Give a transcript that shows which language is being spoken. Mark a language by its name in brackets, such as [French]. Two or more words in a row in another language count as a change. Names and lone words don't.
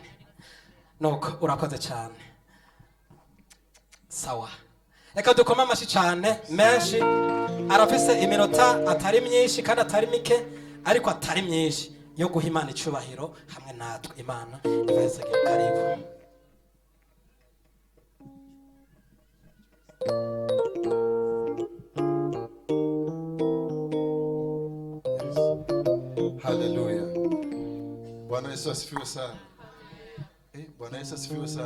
[Rundi] Nuko urakoze cyane. Sawa. Eka dukoma amashi cyane menshi. Arafise iminota atari myinshi kandi atari mike ariko atari myinshi yo guha Imana icubahiro hamwe natwe. Imana ibahezagira. [Swahili] Karibu. Haleluya. Bwana Yesu asifiwe sana. Bwana Yesu asifiwe sana.